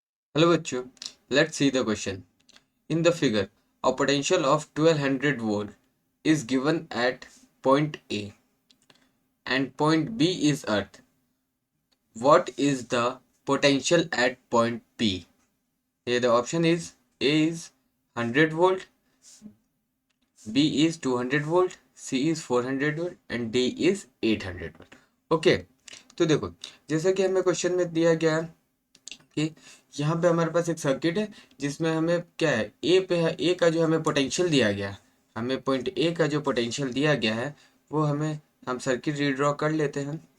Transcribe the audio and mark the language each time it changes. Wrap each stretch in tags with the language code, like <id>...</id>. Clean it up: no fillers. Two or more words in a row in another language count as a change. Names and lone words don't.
<en>Hello बच्चों, let's see the question. In the figure, a potential of 1200 volt is given at point A and point B is earth. What is the potential at point P? Here the option is A is 100 volt, B is 200 volt, C is 400 volt and D is 800 volt.</en> <hi>ओके, तो देखो जैसे कि हमें क्वेश्चन में दिया गया है कि यहाँ पे हमारे पास एक सर्किट है जिसमें हमें क्या है ए पे है, ए का जो हमें पोटेंशियल दिया गया है, हमें पॉइंट ए का जो पोटेंशियल दिया गया है वो हम</hi> <en>circuit redraw</en> <hi>कर लेते हैं।</hi>